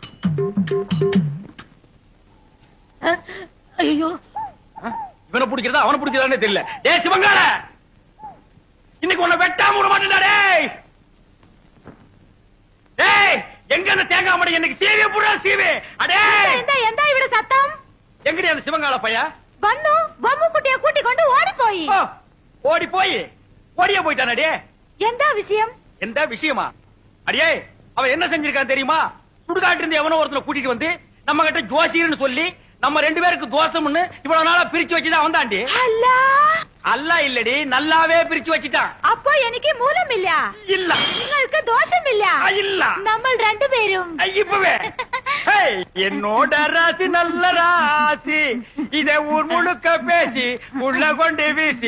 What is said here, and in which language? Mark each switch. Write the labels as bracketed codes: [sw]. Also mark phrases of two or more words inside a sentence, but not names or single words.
[ta] ஐயோ, இவனை பிடிக்கிறதா அவனை பிடிக்கிறதானே தெரியல. ஏய் சிவங்கால, இன்னைக்கு உன்னை வெட்டாம விட மாட்டேன்டா. டேய் டேய் எங்க அந்த தேங்காய் மடை எனக்கு சீவே புறா சீவே. அடே [ml] എന്താ ഇവിടെ സത്തം? [ta] எங்கடி அந்த சிவங்கால பையா? [ml] വന്നു ബൊമ്മക്കുട്ടിയെ കൂട്ടിക്കൊണ്ട് ഓടിപ്പോയി. [ta] ஓ, ஓடி போய் ஓடியே போயிட்டானே. [ml] എന്താ വിഷയം? [ta] எந்த விஷயமா? அடியே அவன் என்ன செஞ்சிருக்கான் தெரியுமா? சுடுகாட்டு இருந்து எவனோ ஒருத்தனை கூட்டிட்டு வந்து நம்ம கிட்ட ஜோசியர்னு சொல்லி நம்ம 2 பேருக்கு தோசம்னு இவ்வளவு நாளா பிரிச்சு வச்சுதான் வந்தாண்டி. [ml] അല്ല, [ta] அல்ல இல்லடி, நல்லாவே பிரிச்சு வச்சுட்டான். [ml] അപ്പോ എനിക്ക് മൂലമില്ല, [ta] இல்ல [ml] നിങ്ങൾക്ക് ദോഷമില്ല. [ta] இல்ல [ml] നമ്മൾ രണ്ടുപേരും [ta] இப்பவே ஹேய், என்னோட ராசி நல்ல ராசி, இதை ஊர் முழுக்க பேசி உள்ள கொண்டு வீசி